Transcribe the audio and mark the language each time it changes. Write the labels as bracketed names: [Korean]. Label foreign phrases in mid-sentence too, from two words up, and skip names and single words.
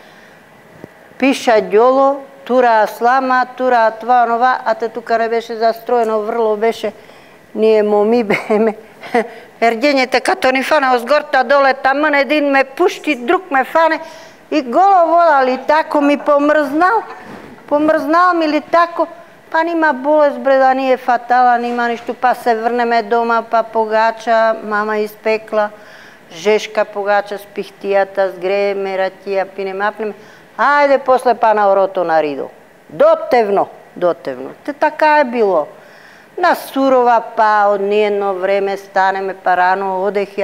[Bulgarian] Пиша дьоло, тура слама, тура това, онова, а те тук не беше застроено, врло беше, ние моми беме, Ергените като ни фане отгорта доле, тамън един ме пущи, друг ме фане и гола вода ли тако ми помръзнал. Помръзнал ми ли тако, па нима болест бре да ни е фатала, нима нищо, па се върнеме дома, па погача, мама изпекла, жешка погача с пихтията, сгрееме ратия, пинем, апнем. Айде после па на орото на Ридо. Дотевно. Те така е било. На сурова па од ниедно време станеме па рано одехја.